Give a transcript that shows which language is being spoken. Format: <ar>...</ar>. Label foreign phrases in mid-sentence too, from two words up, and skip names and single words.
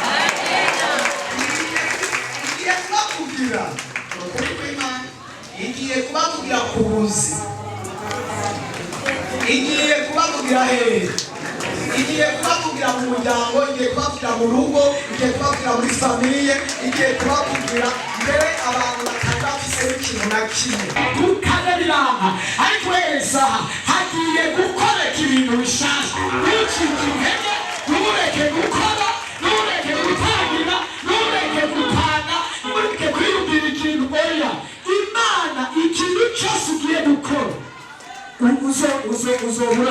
<rn>Igiye kubakubwira ukuri kw'Imana, igiye kubakubwira ku buzi, igiye kubakubwira hehe, igiye kubakubwira mu muryango, igiye kubakubwira mu rugo, igiye kubakubwira muri famiye, igiye kubakubwira mbere abantu batandafise ikintu na kimwe. Dukane biranga ariko wese hagiye gukoreka ibintu bishasha. Wicika intege, ntureke gukora, ntureke gutangira, ntureke gupanga, ntureke kwiyumvira ikintu. Oya, Imana ikintu cyose ugiye gukora uzobura.</rn>